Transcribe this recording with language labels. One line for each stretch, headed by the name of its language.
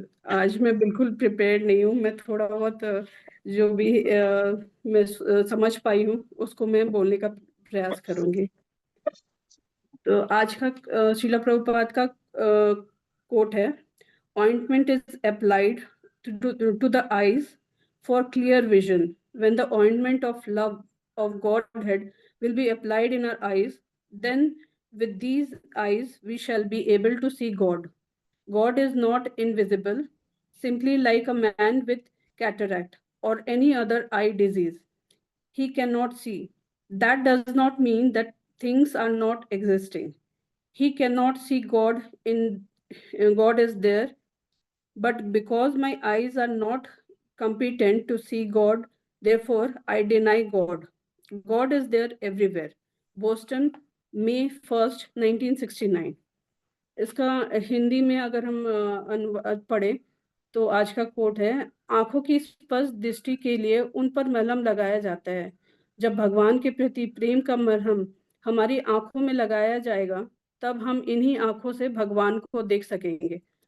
Hindi: आज मैं बिल्कुल प्रिपेयर्ड नहीं हूँ। मैं थोड़ा बहुत जो भी मैं समझ पाई हूँ उसको मैं बोलने का प्रयास करूंगी। तो आज का शिला प्रभुपाद का कोट है,
English: Ointment is applied to the eyes for clear vision. When the ointment of love of Godhead will be applied in our eyes, then with these eyes we shall be able to see God. God is not invisible, simply like a man with cataract or any other eye disease. He cannot see. That does not mean that things are not existing. He cannot see God in God is there, but because my eyes are not competent to see God, therefore I deny God. God is there everywhere. Boston, May 1, 1969।
Hindi: इसका हिंदी में अगर हम अनुवाद पढ़े तो आज का coat है, आंखों की स्पष्ट दृष्टि के लिए उन पर मलहम लगाया जाता है। जब भगवान के प्रति प्रेम का मरहम हमारी आंखों में लगाया जाएगा, तब हम इन्हीं आंखों से भगवान को देख सकेंगे।